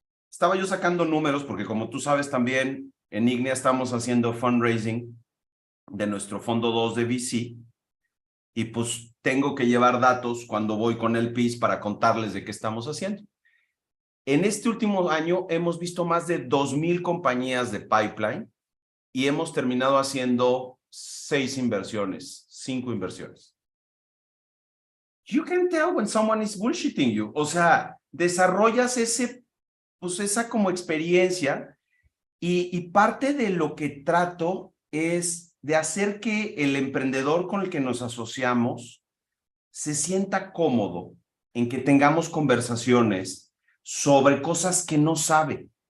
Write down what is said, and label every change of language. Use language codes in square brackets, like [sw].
[es] Estaba yo sacando números porque como tú sabes también, en Ignea estamos haciendo fundraising de nuestro fondo 2 de VC y pues tengo que llevar datos cuando voy con el PIS para contarles de qué estamos haciendo. En este último año hemos visto más de 2,000 compañías de pipeline y hemos terminado haciendo 6 inversiones, 5 inversiones. [en] You can tell when someone is bullshitting you. [es] O sea, desarrollas esa como experiencia y parte de lo que trato es de hacer que el emprendedor con el que nos asociamos se sienta cómodo en que tengamos conversaciones sobre cosas que no sabe.